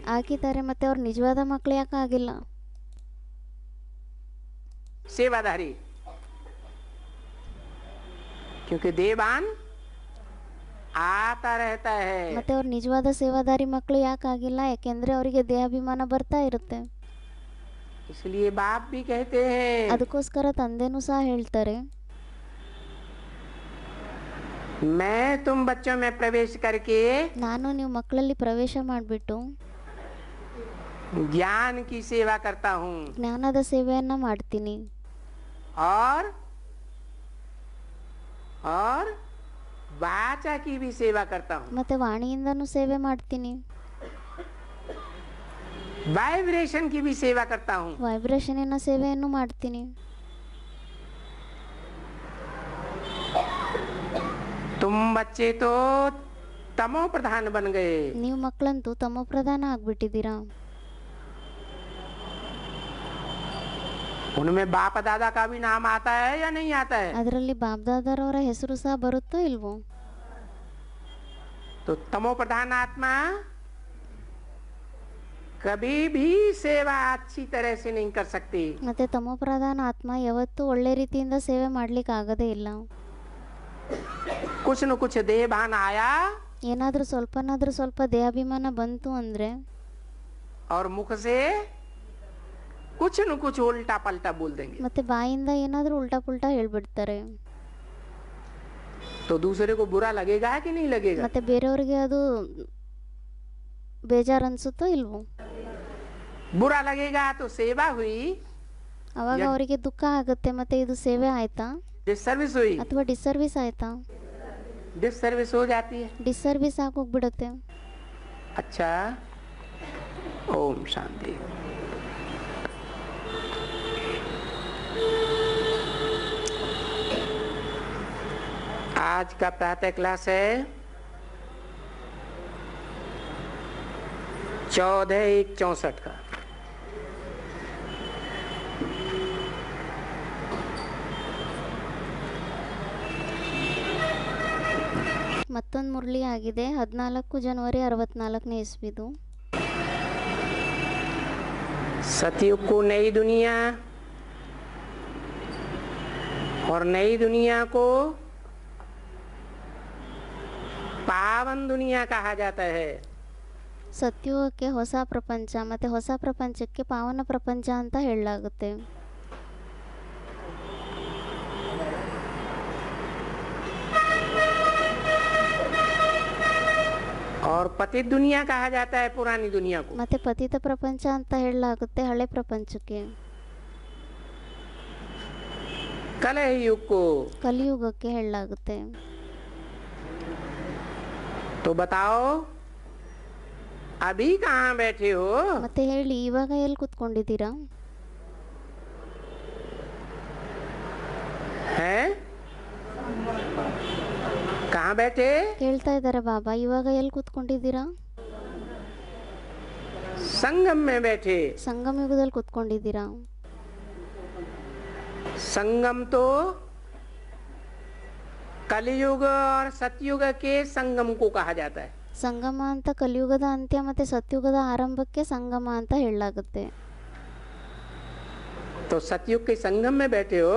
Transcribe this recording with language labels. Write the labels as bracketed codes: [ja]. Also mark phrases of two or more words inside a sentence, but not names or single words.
[kn] ಆಗಿದ್ದಾರೆ, ಮತ್ತೆ ಅವ್ರ ನಿಜವಾದ ಮಕ್ಕಳು ಯಾಕೆ ಆಗಿಲ್ಲ? [hi] सेवादारी क्योंकि देवान आता रहता है। [kn] ಮತ್ತೆ ಅವ್ರ ನಿಜವಾದ ಸೇವಾದಾರಿ ಮಕ್ಕಳು ಯಾಕೆ ಆಗಿಲ್ಲ? ಯಾಕೆಂದ್ರೆ ಅವರಿಗೆ ದೇಹಾಭಿಮಾನ ಬರ್ತಾ ಇರುತ್ತೆ. [hi] इसलिए बाप भी कहते हैं [kn] ಅದಕ್ಕೋಸ್ಕರ ತಂದೆನೂ ಸಹ ಹೇಳ್ತಾರೆ, [hi] मैं तुम बच्चों में प्रवेश करके [kn] ನಾನು ನೀವು ಮಕ್ಕಳಲ್ಲಿ ಪ್ರವೇಶ ಮಾಡಿಬಿಟ್ಟು [hi] ज्ञान की सेवा करता हूँ [kn] ಜ್ಞಾನದ ಸೇವೆಯನ್ನ ಮಾಡ್ತೀನಿ [hi] और वाचा की भी सेवा करता हूँ। [kn] ಮತ್ತೆ ವಾಣಿಯಿಂದನೂ ಸೇವೆ ಮಾಡ್ತೀನಿ, [hi] वाइब्रेशन की भी सेवा करता हूँ। [kn] ವೈಬ್ರೇಷನಿನ ಸೇವೆಯನ್ನು ಮಾಡ್ತೀನಿ. [hi] तुम बच्चे तो तमो प्रधान बन गए। [kn] ನೀವು ಮಕ್ಕಳಂತೂ ತಮೋ ಪ್ರಧಾನ ಆಗ್ಬಿಟ್ಟಿದ್ದೀರಾ. [hi] उनमें बाप दादा का भी नाम आता है या नहीं आता है? [kn] ಅದರಲ್ಲಿ ಬಾಬ್ದಾದರವರ ಹೆಸರು ಸಹ ಬರುತ್ತೋ ಇಲ್ವೋ? [hi] तो तमो प्रधान आत्मा कभी भी सेवा अच्छी तरह से नहीं कर सकती। [kn] ಮತ್ತೆ ತಮೋ ಪ್ರಧಾನ ಆತ್ಮ ಯಾವತ್ತೂ ಒಳ್ಳೆ ರೀತಿಯಿಂದ ಸೇವೆ ಮಾಡ್ಲಿಕ್ಕೆ ಆಗದೇ ಇಲ್ಲ. [hi] कुछ न कुछ देह भान आया [kn] ಏನಾದರೂ ಸ್ವಲ್ಪನಾದರೂ ಸ್ವಲ್ಪ ದೇಹಾಭಿಮಾನ ಬಂತು ಅಂದ್ರೆ [hi] और मुख से कुछ न कुछ उल्टा पलटा बोल देंगे [kn] ಮತ್ತೆ ಬಾಯಿಂದ ಏನಾದರೂ ಉಲ್ಟಾ ಪುಲ್ಟಾ ಹೇಳ್ಬಿಡ್ತಾರೆ. [hi] तो दूसरे को बुरा लगेगा कि नहीं लगेगा? [kn] ಮತ್ತೆ ಬೇರೆಯವರಿಗೆ ಅದು ಬೇಜಾರು ಅನ್ಸುತ್ತೋ ಇಲ್ವೋ? [hi] बुरा लगेगा तो सेवा हुई, [kn] ಅವಾಗ ಅವರಿಗೆ ದುಃಖ ಆಗುತ್ತೆ. ಮತ್ತೆ ಇದು ಸೇವೆ ಆಯ್ತಾ [hi] डिसर्विस हुई। [kn] ಅಥವಾ ಡಿಸರ್ವಿಸ್ ಆಯ್ತಾ? [hi] डिसर्विस हो जाती है। [kn] ಡಿಸರ್ವಿಸ್ ಆಗೋಗ್ಬಿಡುತ್ತೆ. [hi] अच्छा, ओम शांति। आज का प्रातः क्लास है 14/1/64 का। [kn] ಮತ್ತೊಂದು ಮುರಳಿ ಆಗಿದೆ 14 ಜನವರಿ 64ನೇ ಇಸ್ವಿದು. [hi] सतयुग को नई दुनिया और नई दुनिया को पावन दुनिया कहा जाता है। [kn] ಸತ್ಯುಗಕ್ಕೆ ಹೊಸ ಪ್ರಪಂಚ ಮತ್ತೆ ಹೊಸ ಪ್ರಪಂಚಕ್ಕೆ ಪಾವನ ಪ್ರಪಂಚ ಅಂತ ಹೇಳಲಾಗುತ್ತೆ. [hi] और पतित दुनिया कहा जाता है पुरानी दुनिया को। [kn] ಮತ್ತೆ ಪತಿತ ಪ್ರಪಂಚ ಅಂತ ಹೇಳಲಾಗುತ್ತೆ ಹಳೆ ಪ್ರಪಂಚಕ್ಕೆ. [hi] कलह युग को [kn] ಕಲಿಯುಗಕ್ಕೆ ಹೇಳಲಾಗುತ್ತೆ. [hi] तो बताओ अभी कहाँ बैठे हो? [kn] ಮತ್ತೆ ಹೇಳಿ, ಇವಾಗ ಎಲ್ಲಿ ಕೂತ್ಕೊಂಡಿದ್ದೀರಾ? [hi] हैं? कहाँ बैठे? [kn] ಕೇಳ್ತಾ ಇದ್ದಾರೆ ಬಾಬಾ, ಇವಾಗ ಎಲ್ಲಿ ಕೂತ್ಕೊಂಡಿದ್ದೀರಾ? [hi] संगम में बैठे। [kn] ಸಂಗಮ ಯುಗದಲ್ಲಿ ಕೂತ್ಕೊಂಡಿದ್ದೀರಾ. [hi] संगम तो कलयुग और सतयुग के संगम को कहा जाता है। [kn] ಸಂಗಮ ಅಂತ ಕಲಿಯುಗದ ಅಂತ್ಯ ಮತ್ತೆ ಸತ್ಯುಗದ ಆರಂಭಕ್ಕೆ ಸಂಗಮ ಅಂತ ಹೇಳಲಾಗುತ್ತೆ. [hi] तो सतयुग के संगम में बैठे हो?